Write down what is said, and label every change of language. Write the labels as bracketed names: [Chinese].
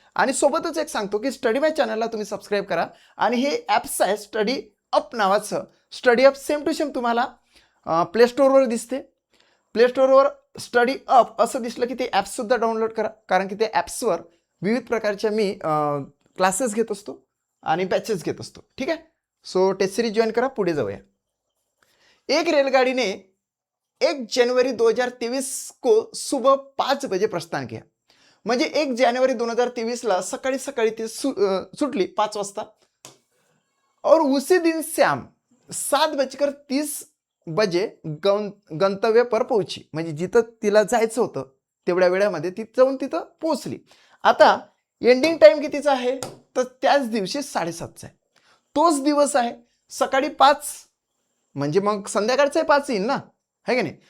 [Marathi] आणि सोबतच एक सांगतो की स्टडी माय चॅनलला तुम्ही सबस्क्राईब करा. आणि हे ॲप्स आहे स्टडी अप नावाचं. Study up same to same तुम्हाला प्ले स्टोअरवर दिसते. प्ले स्टोअरवर स्टडी अप असं दिसलं की ते ॲप्ससुद्धा डाउनलोड करा. कारण की ते ॲप्सवर विविध प्रकारच्या मी क्लासेस घेत असतो आणि बॅचेस घेत असतो. ठीक आहे. सो टेस्ट सिरीज जॉईन करा. पुढे जाऊया. [Hindi] एक रेलगाड़ी ने 1 जनवरी 2023 को सुबह 5 बजे प्रस्थान किया. [Marathi] म्हणजे 1 जानेवारी 2023ला सकाळी सकाळी ती सुटली 5 वाजता. [Hindi] और उसी दिन शाम 7:30 बजे गंतव्य पर पोहोची. [Marathi] म्हणजे जिथं तिला जायचं होतं तेवढ्या वेळामध्ये ती जाऊन तिथं पोहोचली. आता एंडिंग टाइम कितीचा आहे? तर त्याच दिवशी 7:30चा आहे. तोच दिवस आहे. सकाळी 5 म्हणजे मग संध्याकाळचा 5 येईल ना, है की नाही?